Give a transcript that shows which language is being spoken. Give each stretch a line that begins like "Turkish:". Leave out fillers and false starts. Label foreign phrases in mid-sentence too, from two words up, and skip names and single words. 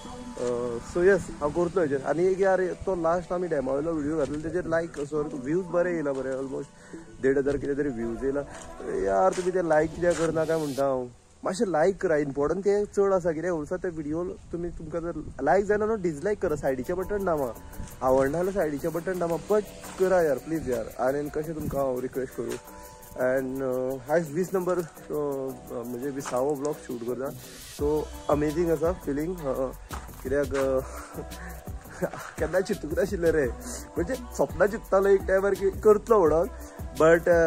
English: so yes
Konkani: हांव करतलो हेजेर आनी एक यार तो लास्ट आमी डेमोवेलो व्हिडिओ घातलो तेजेर लायक सो व्ह्यूज बरे येयला बरे ऑलमोस्ट 1,500 कितें तरी व्ह्यूज येयला यार तुमी ते लायक कित्याक करना काय म्हणटा हांव मातशें लायक करा इम्पॉर्टंट ते चड आसा कितें उरसा ते व्हिडिओ तुमकां जर लायक जायना न्हू डिसलायक करा सायडीचें बटन दामा आवडना जाल्यार सायडीचें बटन दामा बट करा यार प्लीज यार आनी कशें तुमकां हांव रिक्वेस्ट करूं एंड आयज 20 नंबर म्हणजे 20वो ब्लॉग शूट करता
English: so amazing
Konkani: आसा फिलींग कित्याक केन्ना चिंतूंक नाशिल्लें रे म्हणजे सपना चिंततालो एक टायमार की करतलो म्हणून बट